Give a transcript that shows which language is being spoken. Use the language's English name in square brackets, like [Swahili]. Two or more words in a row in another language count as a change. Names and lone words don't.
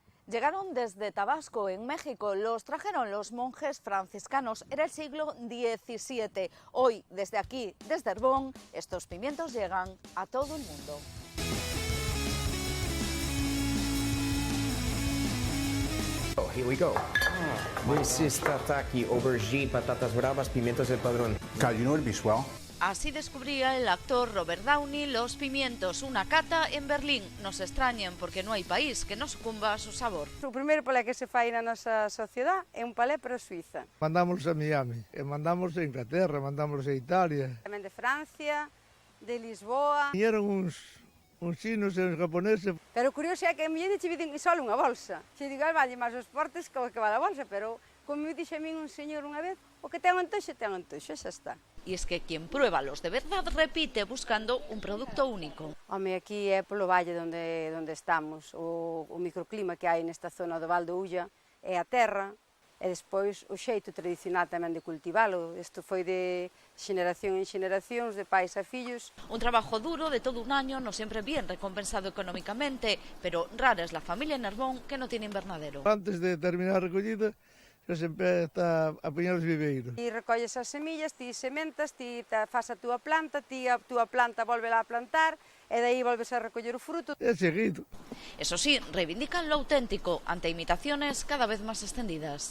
[Spanish] Llegaron desde Tabasco, en México, los trajeron los monjes franciscanos, era el siglo XVII. Hoy, desde aquí, desde Herbón, estos pimientos llegan a todo el mundo. [English] Oh, here we go. This is tataki, aubergine, [Spanish] patatas bravas, pimientos del padrón. [English] God, you know what'd be swell? [Spanish] Así descubría el actor Robert Downey los pimientos, una cata en Berlín. No se extrañen porque no hay país que no sucumba a su sabor. [Galician] O primeiro palé que se fai na nosa sociedade é un palé para Suiza. Mandamos a Miami, e mandamos a Inglaterra, mandamos a Italia. Tamén de Francia, de Lisboa. Vinieron uns chinos e uns japoneses. Pero o curioso é que a miña che piden só unha bolsa. Che digo, vale máis os portes que o que vale a bolsa, pero como me dixe a min un señor unha vez, o que ten antoxe, xa está. [Spanish] Y es que quien prueba los de verdad repite buscando un producto único. [Galician] Home, aquí é polo valle onde estamos. O microclima que hai nesta zona do Val do Ulla é a terra, e despois o xeito tradicional tamén de cultivalo. Isto foi de xeneración en xeneracións, de pais a fillos. [Spanish] Un trabajo duro de todo un año, no siempre bien recompensado económicamente, pero rara es la familia en Herbón que no tiene invernadero. [Galician] Antes de terminar a recollida, xa se empeza a poñer os viveiros. Ti recolles as semillas, ti sementas, ti faz a túa planta, ti a túa planta volvela a plantar, e daí volves a recoller o fruto. É seguido. [Spanish] Eso sí, reivindican lo auténtico ante imitaciones cada vez más extendidas.